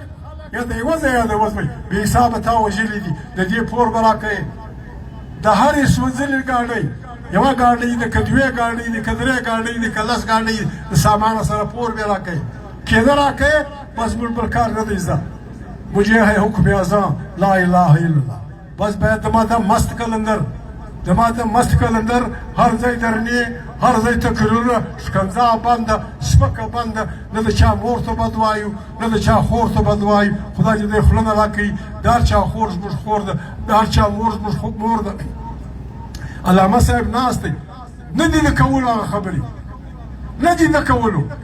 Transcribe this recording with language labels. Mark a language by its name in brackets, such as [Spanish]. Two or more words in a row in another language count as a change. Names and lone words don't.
[Pashto] یا د یوه ځای یا د یوه ځای بې حسابه تا وژلي دي د دې پور به راکوې د هرې سوځلې ګاډۍ یوه ګاډۍ ده که دوې ګاډۍ دي که درې ګاډۍ دي که لس ګاډۍ د سامانه سره پور بې راکوې کېده راکوې بس موږ بل کار نه دی زده [Urdu] مجھے ہے حکم اعظم لا [Arabic] الہ الا اللہ [Pashto] بس باید د ما د مست کلندر د ما د مست کلندر هر ځای درنې هر ځای تکرونه شکنځا بنده سپکه بنده نه د چا مور ته بد وایو نه د چا خور ته بد وایو خدای دې دی خوله نه راکوي د هر چا خور زموږ خور ده د هر چا مور زموږ مور ده علامه صاحب ناست دی نه دي د کولو هغه خبرې نه دي د کولو